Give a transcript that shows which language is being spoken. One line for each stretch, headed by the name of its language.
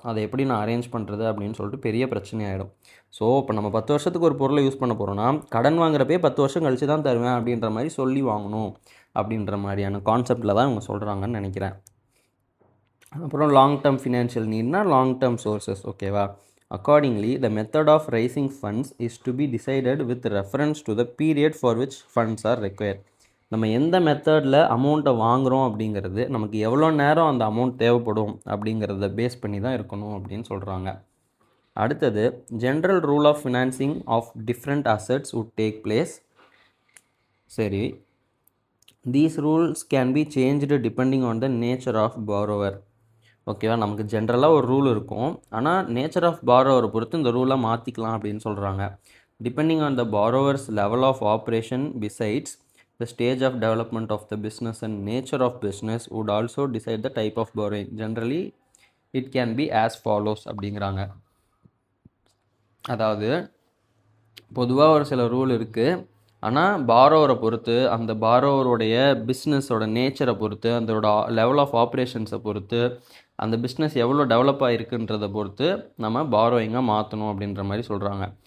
Tamil: அதை எப்படி நான் அரேஞ்ச் பண்ணுறது அப்படின்னு சொல்லிட்டு பெரிய பிரச்சனை ஆகிடும். ஸோ இப்போ நம்ம 10 வருஷத்துக்கு ஒரு பொருளை யூஸ் பண்ண போகிறோன்னா கடன் வாங்குறப்பே 10 வருஷம் கழித்து தான் தருவேன் அப்படின்ற மாதிரி சொல்லி வாங்கணும் அப்படின்ற மாதிரியான கான்செப்டில் தான் இவங்க சொல்கிறாங்கன்னு நினைக்கிறேன். அப்புறம் long term financial நீட்னா long term sources, ஓகேவா.
English: Accordingly, the method of raising funds is to be decided with reference to the period for which funds are required.
Tamil: நம்ம எந்த மெத்தடில் அமௌண்ட்டை வாங்குகிறோம் அப்படிங்கிறது நமக்கு எவ்வளோ நேரம் அந்த அமௌண்ட் தேவைப்படும் அப்படிங்கிறத பேஸ் பண்ணி தான் இருக்கணும் அப்படின்னு சொல்கிறாங்க.
English: அடுத்தது, general rule of financing of different assets would take place. சரி, these rules can be changed depending on the nature of borrower, ஓகேவா.
Tamil: நமக்கு ஜென்ரலாக ஒரு ரூல் இருக்கும், ஆனால் நேச்சர் ஆஃப் பாரோவரை பொறுத்து இந்த ரூலை மாற்றிக்கலாம் அப்படின்னு சொல்கிறாங்க.
English: Depending on the borrower's level of operation besides the stage of development of the business and nature of business would also decide the type of borrowing. Generally it can be as follows அப்படிங்கிறாங்க.
Tamil: அதாவது பொதுவாக ஒரு சில rule இருக்குது, ஆனால் பாரோவரை பொறுத்து, அந்த பாரோவருடைய பிஸ்னஸோட நேச்சரை பொறுத்து, அதோட லெவல் ஆஃப் ஆப்ரேஷன்ஸை பொறுத்து, அந்த பிஸ்னஸ் எவ்வளோ டெவலப் ஆகிருக்குன்றதை பொறுத்து நம்ம பாரோயிங்காக மாற்றணும் அப்படின்ற மாதிரி சொல்கிறாங்க.